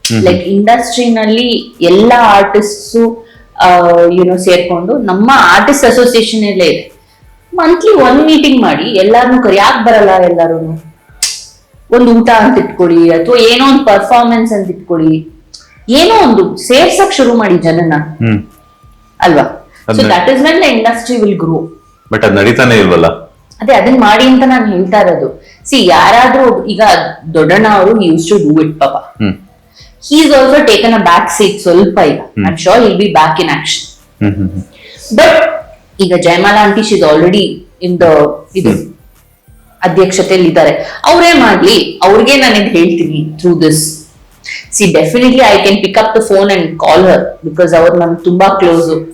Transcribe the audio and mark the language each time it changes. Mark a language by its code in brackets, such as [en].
[kn] Like ಇಂಡಸ್ಟ್ರಿನಲ್ಲಿ ಎಲ್ಲ artists ಸೇರ್ಕೊಂಡು, ನಮ್ಮ ಆರ್ಟಿಸ್ಟ್ ಅಸೋಸಿಯೇಷನ್ ಎಲ್ಲೇ ಇದೆ, ಮಂತ್ಲಿ 1 ಮೀಟಿಂಗ್ ಮಾಡಿ ಎಲ್ಲಾರನು ಯಾಕೆ ಬರಲ್ಲ, ಎಲ್ಲಾರು ಒಂದು ಊಟ ಅಂತ ಇಟ್ಕೊಳ್ಳಿ, ಅಥವಾ ಏನೋ ಒಂದು ಪರ್ಫಾರ್ಮೆನ್ಸ್ ಅಂತ ಇಟ್ಕೊಳ್ಳಿ, ಏನೋ ಒಂದು ಸೇರ್ಸಕ್ ಶುರು ಮಾಡಿ ಜನನ, ಅಲ್ವಾ? [en] So that is when the industry will grow. [kn] But ಅದ್ ನಡೀತಾನೆ ಇಲ್ವಲ್ಲ. ಅದೇ ಅದನ್ನ ಮಾಡಿ ಅಂತ ನಾನು ಹೇಳ್ತಾ ಇರೋದು. ಸಿ, ಯಾರಾದ್ರೂ ಈಗ ದೊಡ್ಡಣ್ಣ ಅವರು [en] use to do it [kn] ಪಾಪ. [en] he's also taken a back seat [kn] ಸ್ವಲ್ಪ ಈಗ. [en] I'm sure he'll be back in action. But ಈಗ Jayamala aunty she is already in the [kn] ಇದು ಅಧ್ಯಕ್ಷತೆಯಲ್ಲಿ ಇದ್ದಾರೆ. ಅವರೇ ಮಾಡ್ಲಿ, ಅವ್ರಿಗೆ ನಾನು ಇದು ಹೇಳ್ತೀನಿ [en] Through this. See definitely I can pick up the phone and call her because [kn] ಅವ್ರು ನಮ್ಗೆ ತುಂಬಾ ಕ್ಲೋಸ್.